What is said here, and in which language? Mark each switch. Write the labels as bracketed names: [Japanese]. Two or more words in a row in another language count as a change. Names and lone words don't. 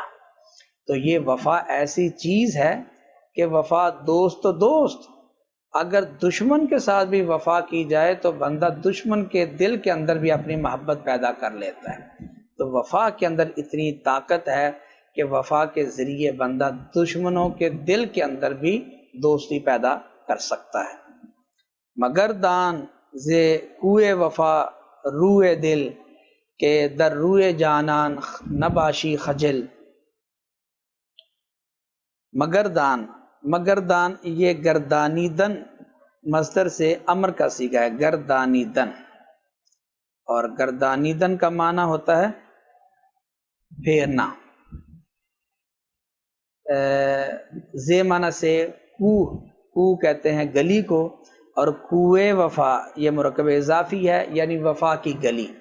[Urdu] تو یہ وفا ایسی چیز ہے کہ وفا دوست تو دوست، اگر دشمن کے ساتھ بھی وفا کی جائے تو بندہ دشمن کے دل کے اندر بھی اپنی محبت پیدا کر لیتا ہے۔ تو وفا کے اندر اتنی طاقت ہے کہ وفا کے ذریعے بندہ دشمنوں کے دل کے اندر بھی دوستی پیدا کر سکتا ہے۔ [Persian] مگر دان زے کوئے وفا روئے دل، کہ در روئے جانان نباشی خجل۔ [Urdu] مگردان، مگردان یہ گردانیدن مصدر سے امر کا صیغہ ہے، گردانیدن، اور گردانیدن کا معنی ہوتا ہے پھیرنا۔ زے معنی سے کوہ، کوہ کہتے ہیں گلی کو، اور [Persian] کوئے وفا [Urdu] یہ مرکب اضافی ہے یعنی وفا کی گلی۔